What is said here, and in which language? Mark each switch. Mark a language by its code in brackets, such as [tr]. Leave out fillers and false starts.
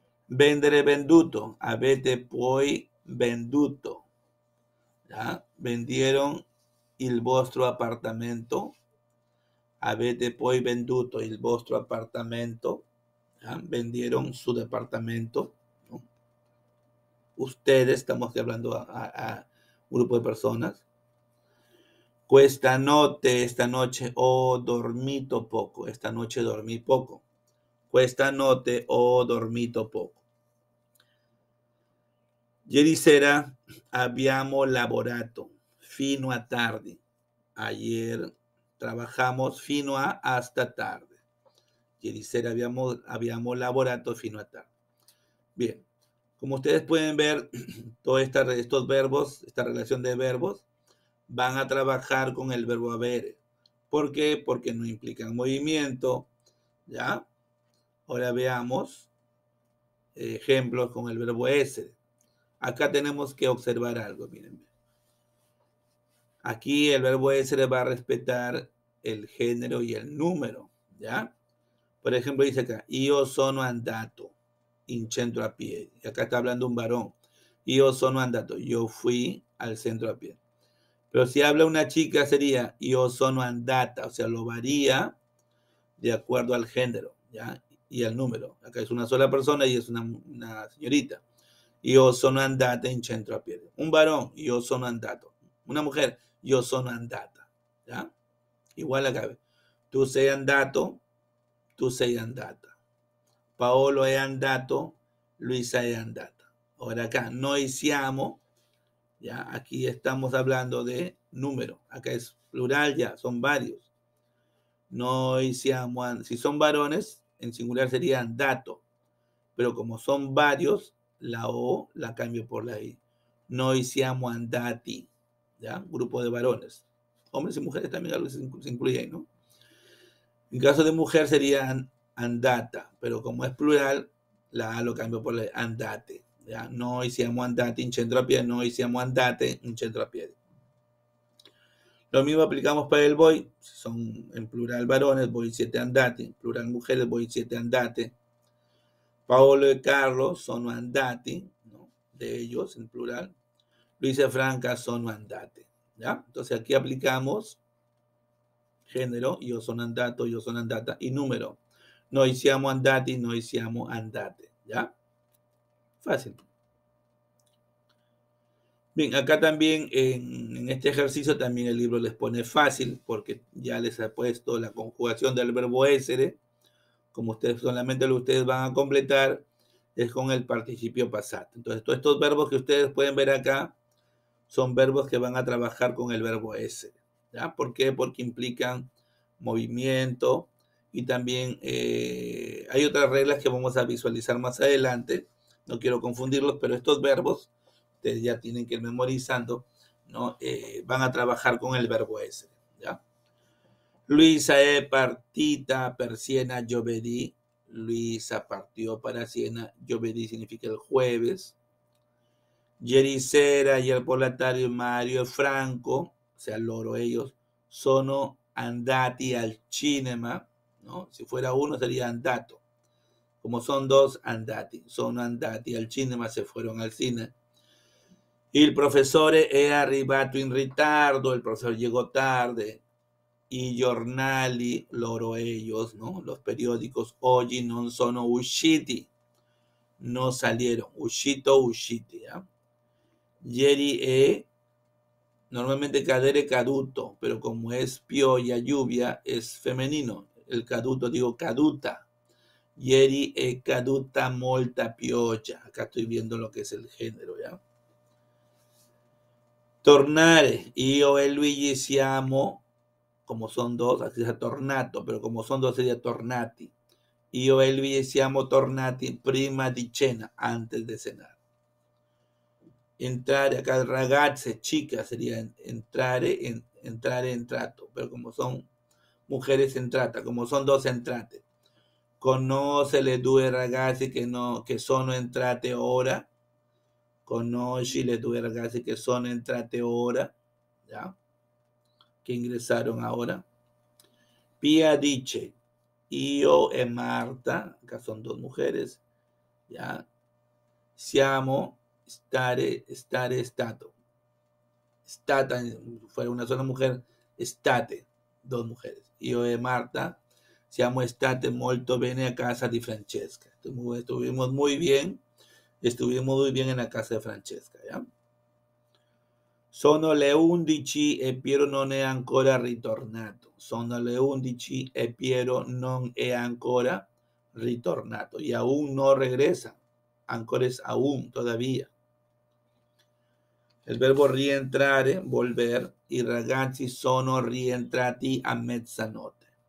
[it] Vendere venduto, avete poi venduto. [es] ¿Ya? Vendieron [it] il vostro appartamento, avete poi venduto il vostro appartamento. [es] ¿Ya? Vendieron su departamento, ¿no? Ustedes, estamos hablando a un grupo de personas. [it] Questa notte, [es] esta noche, [it] ho dormito poco. [es] Esta noche dormí poco. [it] Questa notte ho dormito poco. Ieri sera abbiamo lavorato fino a tardi. [es] Ayer trabajamos fino a hasta tarde. [it] Ieri sera abbiamo lavorato fino a tarde. [es] Bien, como ustedes pueden ver, todos estos verbos, esta relación de verbos, van a trabajar con el verbo avere. ¿Por qué? Porque no implican movimiento, ¿ya? Ahora veamos ejemplos con el verbo essere. Acá tenemos que observar algo, miren. Aquí el verbo essere va a respetar el género y el número, ¿ya? Por ejemplo, dice acá, [it] io sono andato in centro a pie. [es] Y acá está hablando un varón. [it] Io sono andato, [es] yo fui al centro a pie. Pero si habla una chica sería [it] io sono andata, [es] o sea, lo varía de acuerdo al género, ¿ya? Y al número. Acá es una sola persona y es una señorita. [it] Io sono andata in centro a piedi. [es] Un varón, [it] io sono andato. [es] Una mujer, [it] io sono andata, [es] ¿ya? Igual acá. [it] Tu sei andato, tu sei andata. Paolo è andato, Luisa è andata. [es] Ahora acá, noi siamo, ya, aquí estamos hablando de número. Acá es plural ya, son varios. [it] Noi siamo, [es] si son varones, en singular sería andato. Pero como son varios, la O la cambio por la I. [it] Noi siamo andati, [es] ¿ya? Grupo de varones. Hombres y mujeres también algo se incluye ahí, ¿no? En caso de mujer sería andata, pero como es plural, la A lo cambio por la I, andate, ¿ya? [it] Noi siamo andati in centro a piedi, noi siamo andate in centro a piedi. [es] Lo mismo aplicamos para el voi, si son en plural varones, [it] voi siete andati, [es] en plural mujeres, [it] voi siete andate. [es] Paolo y Carlos [it] sono andati, [es] ¿no? De ellos en plural. Luisa y Franca [it] sono andate, [es] ¿ya? Entonces aquí aplicamos [it] género, io sono andato, io sono andata, [es] y número, [it] noi siamo andati, noi siamo andate, ¿ya? [es] Fácil. Bien, acá también en este ejercicio también el libro les pone fácil porque ya les ha puesto la conjugación del verbo essere, como ustedes solamente lo ustedes van a completar es con el participio pasado. Entonces, todos estos verbos que ustedes pueden ver acá son verbos que van a trabajar con el verbo essere. ¿Ya? ¿Por qué? Porque implican movimiento y también hay otras reglas que vamos a visualizar más adelante. No quiero confundirlos, pero estos verbos ustedes ya tienen que ir memorizando, ¿no? Van a trabajar con el verbo essere. ¿Ya? [it] Luisa è partita per Siena giovedì. [es] Luisa partió para Siena. Giovedì significa el jueves. [it] Ieri sera, [es] ayer por la tarde, Mario e Franco, o sea, loro ellos, [it] sono andati al cinema, [es] ¿no? Si fuera uno sería andato. Como son dos, andati. [it] Sono andati al cinema, [es] se fueron al cine. [it] Il professore è arrivato in ritardo, [es] el profesor llegó tarde. [it] I giornali, loro [es] ellos, ¿no? Los periódicos, [it] oggi non sono usciti, [es] no salieron. Uscito, usciti, ¿ya? [it] Ieri è, [es] normalmente cadere caduto, pero como es pioggia, lluvia, es femenino. El caduto, digo caduta. [it] Ieri è caduta molta pioggia. [es] Acá estoy viendo lo que es el género, ¿ya? Tornare, [it] io e Luigi siamo, [es] como son dos, así es tornato, pero como son dos sería tornati. [it] Io e Luigi siamo tornati prima di cena, [es] antes de cenar. Entrare, acá ragazze, chicas, sería entrare en trato, pero como son mujeres entrata, como son dos entrate. [it] Conoce le due ragazzi che sono entrate ora. Conosci le due ragazzi che sono entrate ora, ¿ya? [es] Que ingresaron ahora. Pia dice, [it] io e Marta, [es] acá son dos mujeres, ¿ya? Siamo, stare, stato. Stata, fuera una sola mujer, state, dos mujeres. [it] Io e Marta, siamo state molto bene a casa di Francesca. [es] Estuvimos muy bien en la casa de Francesca, ¿ya? [it] Sono le 11 e Piero non è ancora ritornato. Sono le 11 e Piero non è ancora ritornato. [es] Y aún no regresa. Ancora es aún, todavía. El verbo [it] rientrare, volver. I ragazzi sono rientrati a mezzanotte.